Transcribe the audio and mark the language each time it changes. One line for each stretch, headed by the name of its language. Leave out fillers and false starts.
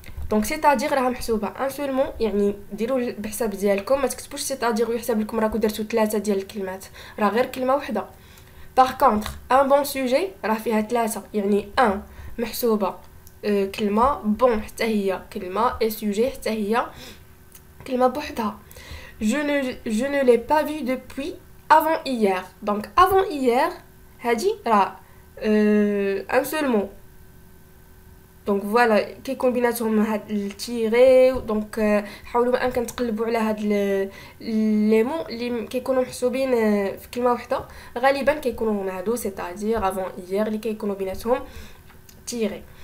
Arabic: دونك c'est-à-dire راها محسوبه
French: un seul mot،
Arabic: يعني ديروا بحساب ديالكم، ما تكتبوش c'est-à-dire ويحسب لكم راكم درتوا 3 ديال الكلمات، راه غير كلمه وحده.
French: Par contre, un bon sujet
Arabic: راه فيها 3، يعني un محسوبه كلمه، bon حتى هي كلمه، et sujet حتى هي كلمه بوحدها.
French: Je ne l'ai pas vu depuis avant hier. Donc avant hier
Arabic: هادي راه
French: un seul mot.
Arabic: دونك فوالا كيكون بيناتهم هاد التيري. دونك حاولوا ما امكن تقلبوا على هاد لي مو اللي كيكونوا محسوبين في كلمه واحده، غالبا كيكونوا مع دو c'est-à-dire avant hier اللي كيكونوا بيناتهم تيري.